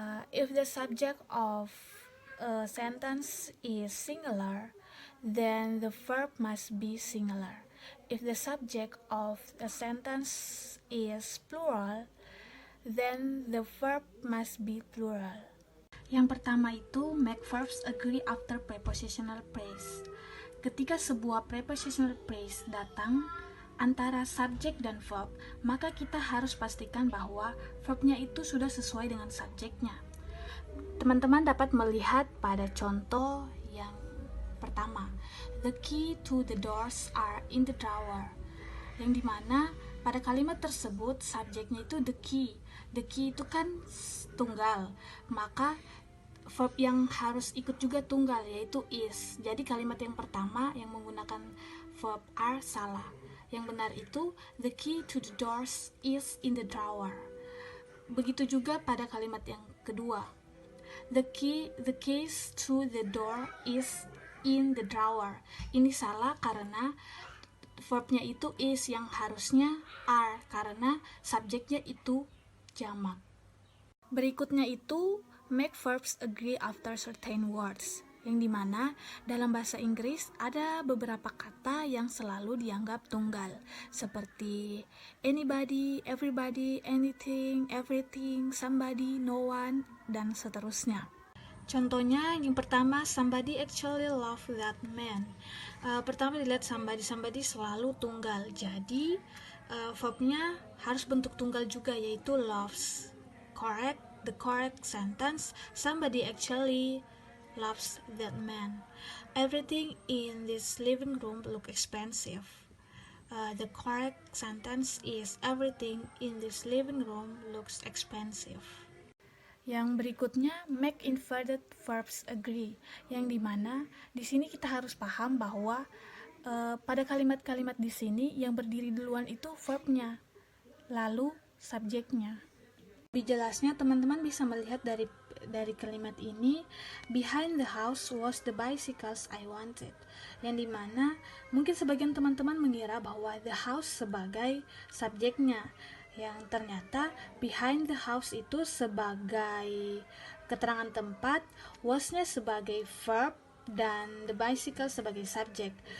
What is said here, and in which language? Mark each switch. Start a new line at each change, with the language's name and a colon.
English: If the subject of a sentence is singular, then the verb must be singular. If the subject of a sentence is plural, then the verb must be plural.
Indonesian: Yang pertama itu
English: make verbs agree after prepositional phrase.
Indonesian: Ketika sebuah prepositional phrase datang antara subjek dan verb, maka kita harus pastikan bahwa verbnya itu sudah sesuai dengan subjeknya. Teman-teman dapat melihat pada contoh yang pertama,
English: the key to the doors are in the drawer,
Indonesian: yang dimana pada kalimat tersebut subjeknya itu the key. The key itu kan tunggal, maka verb yang harus ikut juga tunggal, yaitu is. Jadi kalimat yang pertama yang menggunakan verb are salah. Yang benar itu
English: the key to the doors is in the drawer.
Indonesian: Begitu juga pada kalimat yang kedua,
English: the keys to the door is in the drawer.
Indonesian: Ini salah karena verbnya itu is, yang harusnya are karena subjeknya itu jamak. Berikutnya itu
English: make verbs agree after certain words,
Indonesian: yang dimana dalam bahasa Inggris ada beberapa kata yang selalu dianggap tunggal, seperti anybody, everybody, anything, everything, somebody, no one, dan seterusnya. Contohnya yang pertama,
English: somebody actually love that man.
Indonesian: Pertama dilihat somebody selalu tunggal, jadi verbnya harus bentuk tunggal juga, yaitu loves.
English: The correct sentence, somebody actually loves that man. Everything in this living room look expensive. The correct sentence is everything in this living room looks expensive.
Indonesian: Yang berikutnya
English: make inverted verbs agree,
Indonesian: yang dimana di sini kita harus paham bahwa pada kalimat-kalimat di sini yang berdiri duluan itu verbnya, lalu subjeknya. Lebih jelasnya teman-teman bisa melihat dari kalimat ini,
English: behind the house was the bicycles I wanted,
Indonesian: yang dimana mungkin sebagian teman-teman mengira bahwa the house sebagai subjeknya, yang ternyata behind the house itu sebagai keterangan tempat, was-nya sebagai verb, dan the bicycle sebagai subjek.